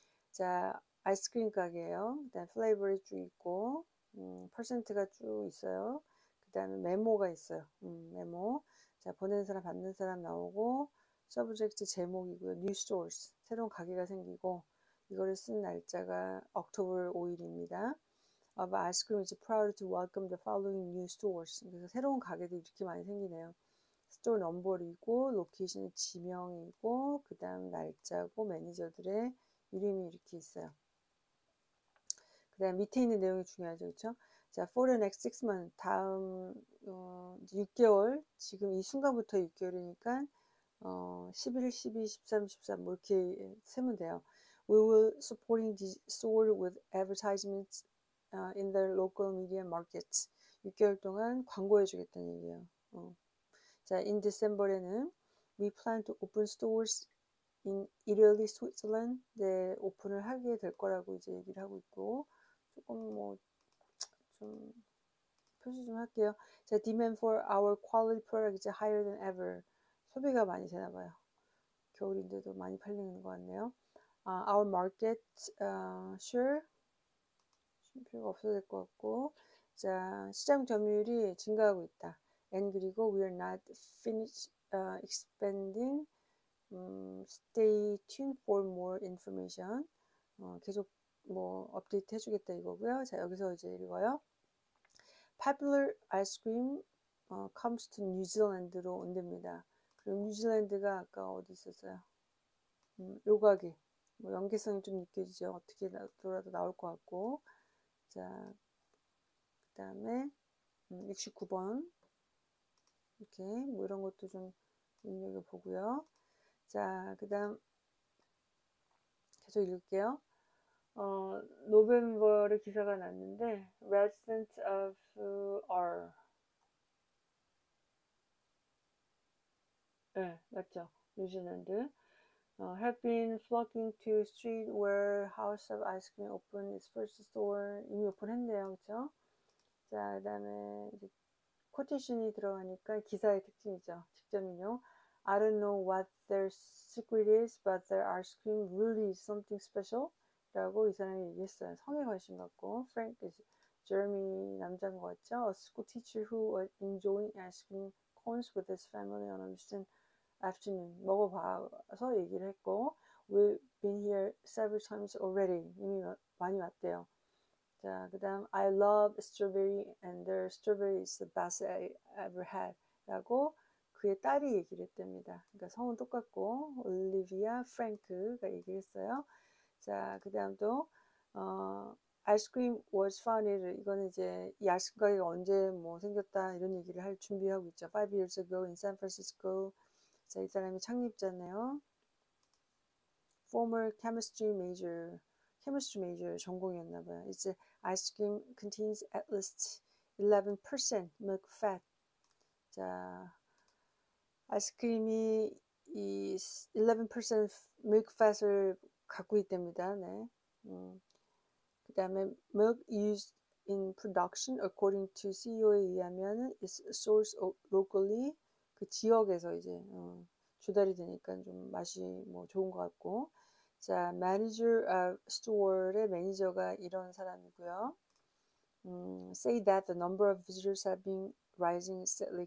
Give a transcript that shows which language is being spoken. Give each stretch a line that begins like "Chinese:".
Korean: 자, 아이스크림 가게예요. 일단 플레이버리 쭉 있고 퍼센트가 쭉 있어요. 그 다음에 메모가 있어요. 메모. 자, 보내는 사람, 받는 사람 나오고 서브젝트 제목이고요. 뉴 스토어스. 새로운 가게가 생기고 이거를 쓴 날짜가 October 5일입니다.
English: Of ice cream is proud to welcome the following new stores.
Korean: 그래서 새로운 가게들이 이렇게 많이 생기네요. 스토어 넘버이고 로케이션의 지명이고 그 다음 날짜고 매니저들의 이름이 이렇게 있어요. 그 다음 밑에 있는 내용이 중요하죠. 그렇죠? 자,
English: for the next 6 months
Korean: 다음 6개월 지금 이 순간부터 6개월이니까 11, 12, 13, 14 뭐 이렇게 세면 돼요.
English: We will supporting the store with advertisements in the local media markets.
Korean: 6개월 동안 광고해 주겠다는 얘기예요.
English: 자, in December에는 we plan to open stores in Italy, Switzerland.
Korean: 네, 오픈을 하게 될 거라고 이제 얘기를 하고 있고 조금 뭐 좀 표시 좀 할게요.
English: 자, demand for our quality product is higher than ever.
Korean: 소비가 많이 되나 봐요. 겨울인데도 많이 팔리는 것 같네요.
English: Our market share
Korean: 필요가 없어도 될 것 같고 자, 시장 점유율이 증가하고 있다.
English: And 그리고 we are not finished expanding. Stay tuned for more information.
Korean: 계속 뭐 업데이트 해주겠다 이거고요. 자, 여기서 이제 읽어요.
English: Popular ice cream comes to New Zealand로
Korean: 온답니다. 그리고 뉴질랜드가 아까 어디 있었어요? 요가게. 뭐 연계성이 좀 느껴지죠. 어떻게 돌아도 나올 것 같고. 자, 그 다음에 69번. 이렇게 뭐 이런 것도 좀 눈여겨보고요. 자, 그 다음 계속 읽을게요. 노벰버에 기사가 났는데
English: Residents of R
Korean: 네, 맞죠?
English: 뉴질랜드 have been flocking to street where House of Ice Cream opened its first store.
Korean: 이미 오픈했네요, 그렇죠? 자, 그다음에 이제 코테이션이 들어가니까 기사의 특징이죠. 직접 인용.
English: I don't know what their secret is, but their ice cream really is something special.
Korean: 라고 이 사람이 얘기했어요. 성에 관심 갖고. Frank is Jeremy 남자인 것 같죠?
English: A school teacher who was enjoying ice cream cones with his family on a recent afternoon.
Korean: 먹어봐서 얘기를 했고
English: We've been here several times already.
Korean: 이미 많이 왔대요.
English: 자, 그 다음 I love strawberry and their strawberry is the best I ever had
Korean: 라고 그의 딸이 얘기를 했답니다. 그러니까 성은 똑같고 올리비아 프랭크가 얘기를 했어요. 자, 그 다음 또 아이스크림
English: was founded.
Korean: 이거는 이제 이 아이스크림 가게가 언제 뭐 생겼다 이런 얘기를 할 준비하고 있죠.
English: 5 years ago in San Francisco.
Korean: 자, 이 사람이 창립자네요.
English: Former chemistry major
Korean: 전공이었나 봐요.
English: 이제 ice cream contains at least 11% milk fat.
Korean: 자, 아이스크림이 이 11% milk fat을 갖고 있답니다. 네.
English: 그 다음에 milk used in production according to CEO에 의하면 is sourced locally.
Korean: 그 지역에서 이제 조달이 되니까 좀 맛이 뭐 좋은 것 같고. 자,
English: manager of store
Korean: 의 매니저가 이런 사람이고요.
English: Say that the number of visitors have been rising steadily.